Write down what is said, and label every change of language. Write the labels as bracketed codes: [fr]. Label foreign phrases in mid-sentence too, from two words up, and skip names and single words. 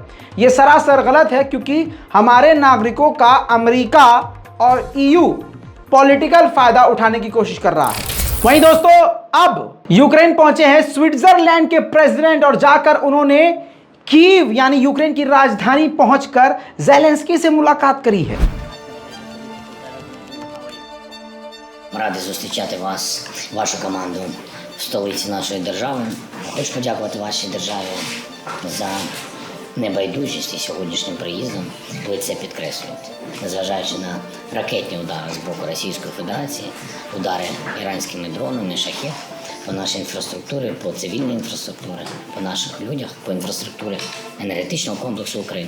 [hi] यह सरासर गलत है, क्योंकि हमारे नागरिकों का अमेरिका और ईयू पॉलिटिकल फायदा उठाने की कोशिश कर रहा है। वहीं दोस्तों, अब यूक्रेन पहुंचे हैं स्विट्जरलैंड के प्रेसिडेंट और जाकर उन्होंने कीव यानी यूक्रेन की राजधानी पहुंचकर ज़ेलेंस्की से मुलाकात करी है। [uk] Радий зустрічати вас, вашу команду в столиці нашої держави. Хочу подякувати вашій державі за небайдужість і сьогоднішнім приїздом. Ви це підкреслюєте. Незважаючи на ракетні удари з боку Російської Федерації, удари іранськими дронами, шахет, по нашій інфраструктурі, по цивільній інфраструктурі, по наших людях, по інфраструктурі енергетичного комплексу України.